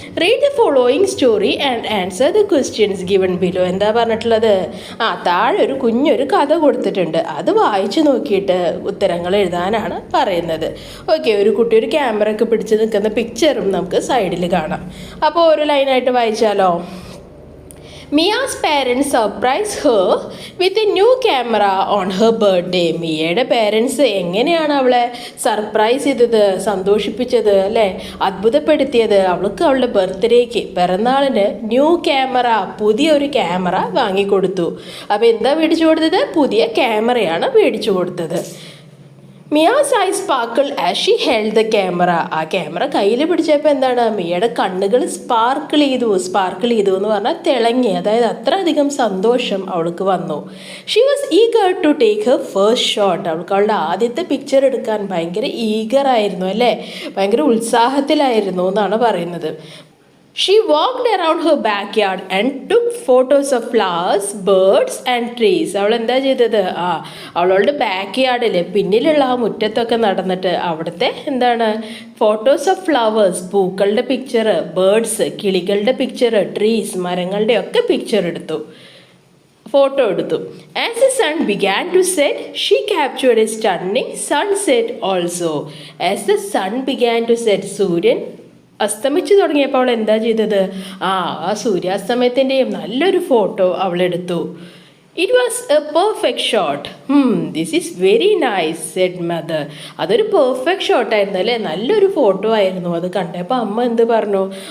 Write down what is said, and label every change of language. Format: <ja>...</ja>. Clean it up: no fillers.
<en>Read the following story and answer the questions given below.</en> <ml>എന്താ പറഞ്ഞിട്ടുള്ളത്? താഴെ ഒരു കുഞ്ഞൊരു കഥ കൊടുത്തിട്ടുണ്ട്. അത് വായിച്ച് നോക്കിയിട്ട് ഉത്തരങ്ങൾ എഴുതാനാണ് പറയുന്നത്. ഓക്കെ, ഒരു കുട്ടി ഒരു ക്യാമറ ഒക്കെ പിടിച്ച് നിൽക്കുന്ന പിക്ചറും നമുക്ക് സൈഡിൽ കാണാം. അപ്പോൾ ഒരു ലൈനായിട്ട് വായിച്ചാലോ.</ml> <en>Mia's parents surprised her with a new camera on her birthday.</en> <ml>മിയയുടെ parents എങ്ങനെയാണ് അവളെ സർപ്രൈസ് ചെയ്തത്, സന്തോഷിപ്പിച്ചത് അല്ലേ, അത്ഭുതപ്പെടുത്തിയത്? അവൾക്ക് അവളുടെ ബർത്ത്ഡേക്ക്, പിറന്നാളിന് ന്യൂ ക്യാമറ, പുതിയൊരു ക്യാമറ വാങ്ങിക്കൊടുത്തു. അപ്പോൾ എന്താ മേടിച്ചു കൊടുത്തത്? പുതിയ ക്യാമറയാണ് മേടിച്ചു കൊടുത്തത്.</ml> <en>Mia's eye sparkle as she held the camera.</en> <ml>ആ ക്യാമറ കയ്യിൽ പിടിച്ചപ്പോൾ എന്താണ്, മിയയുടെ കണ്ണുകൾ സ്പാർക്കിൾ ചെയ്തു എന്ന് പറഞ്ഞാൽ തിളങ്ങി. അതായത് അത്രയധികം സന്തോഷം അവൾക്ക് വന്നു.</ml> <en>She was eager to take her first shot.</en> <ml>അവൾക്ക് അവളുടെ ആദ്യത്തെ പിക്ചർ എടുക്കാൻ ഭയങ്കര ഈഗറായിരുന്നു അല്ലേ, ഭയങ്കര ഉത്സാഹത്തിലായിരുന്നു എന്നാണ് പറയുന്നത്.</ml> <en>She walked around her backyard and took photos of flowers, birds and trees.</en> <ml>അവൾ എന്താ ചെയ്തത്? അവളുടെ ബാക്ക് യാർഡിൽ പിന്നിലുള്ള ആ മുറ്റത്തൊക്കെ നടന്നിട്ട് അവിടുത്തെ എന്താണ്, ഫോട്ടോസ് ഓഫ് ഫ്ലവേഴ്സ്, പൂക്കളുടെ പിക്ചർ, ബേർഡ്സ്, കിളികളുടെ പിക്ചർ, ട്രീസ്, മരങ്ങളുടെ ഒക്കെ പിക്ചർ എടുത്തു, ഫോട്ടോ എടുത്തു.</ml> <en>As the sun began to set, she captured a stunning sunset also. As the sun began to set,</en> <ml>സൂര്യൻ അസ്തമിച്ചു തുടങ്ങിയപ്പോൾ അവൾ എന്താ ചെയ്തത്? ആ സൂര്യാസ്തമയത്തിൻ്റെയും നല്ലൊരു photo അവളെടുത്തു.</ml> <en>It was a perfect shot. This is very nice said mother.</en> <ml>അതൊരു പെർഫെക്റ്റ് ഷോട്ടായിരുന്നു അല്ലേ, നല്ലൊരു ഫോട്ടോ ആയിരുന്നു. അത് കണ്ടപ്പോൾ അമ്മ എന്ത് പറഞ്ഞു?</ml>